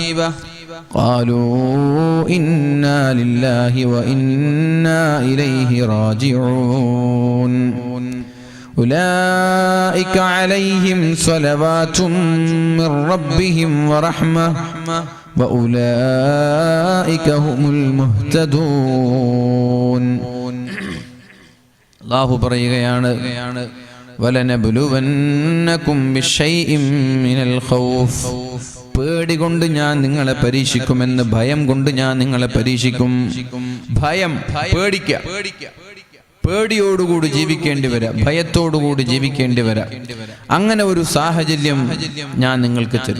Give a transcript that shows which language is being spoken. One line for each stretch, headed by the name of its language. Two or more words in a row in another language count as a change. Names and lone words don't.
Arabic: قالوا إنا لله وإنا إليه راجعون أولئك عليهم صلوات من ربهم ورحمة وأولئك هم المهتدون. الله പറയുകയാണ്, وَلَنَبْلُوَنَّكُمْ بِشَيْءٍ مِّنَ الْخَوْفِ,
Malayalam: പേടി കൊണ്ട് ഞാൻ നിങ്ങളെ പരീക്ഷിക്കുമെന്ന്. ഭയം കൊണ്ട് ഞാൻ നിങ്ങളെ പരീക്ഷിക്കും. ഭയം, പേടിക്കുക, പേടിയോടുകൂടി ജീവിക്കേണ്ടി വരാം, ഭയത്തോടുകൂടി ജീവിക്കേണ്ടി വരാം. അങ്ങനെ ഒരു സാഹചര്യം ഞാൻ നിങ്ങൾക്ക് തരും.